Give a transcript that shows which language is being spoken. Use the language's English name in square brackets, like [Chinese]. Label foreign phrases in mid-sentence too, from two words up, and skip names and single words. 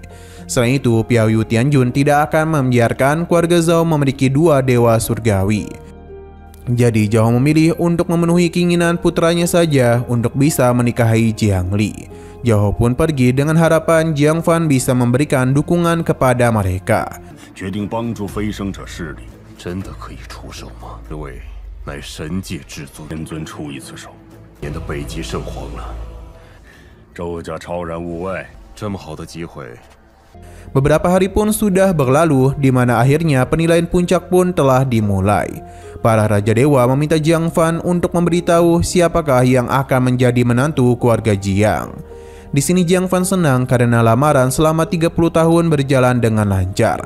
[Indonesian] Selain itu, Piaoyu Tianjun tidak akan membiarkan keluarga Zhao memiliki dua dewa surgawi. Jadi Zhao Hao memilih untuk memenuhi keinginan putranya saja untuk bisa menikahi Jiang Li. Zhao Hao pun pergi dengan harapan Jiang Fan bisa memberikan dukungan kepada mereka. [Chinese] 决定帮助飞升者势力，真的可以出手吗？这位乃神界至尊，天尊出一次手，免得北极圣皇了。周家超然物外，这么好的机会。 [Indonesian] Beberapa hari pun sudah berlalu di mana akhirnya penilaian puncak pun telah dimulai. Para raja dewa meminta Jiang Fan untuk memberitahu siapakah yang akan menjadi menantu keluarga Jiang. Di sini Jiang Fan senang karena lamaran selama 30 tahun berjalan dengan lancar.